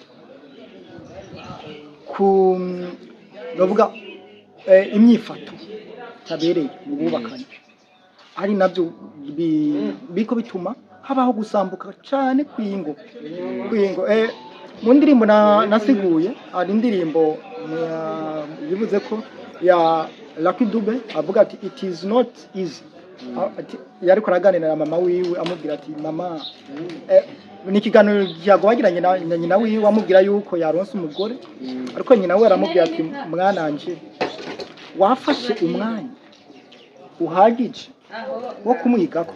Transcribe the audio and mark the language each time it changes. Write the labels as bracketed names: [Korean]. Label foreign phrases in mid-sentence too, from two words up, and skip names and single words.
[Rundi] bavuga imyifato tabereye mu bubakanye ari nabyo biko bituma habaho gusambuka cyane kw'ingo mu ndirimbo nasiguye ari indirimbo bivuze ko ya Lucky Dube avuga ati [English] it is not easy [Rundi] yariko araganira na mama wiwe amubwira ati mama ni ikiganiro cyagwagiranye na nyina wiwe amubwira yuko yaronse umugore ariko nyina we aramubwira ati mwananje wafashe umwanya uhagije wo kumwigako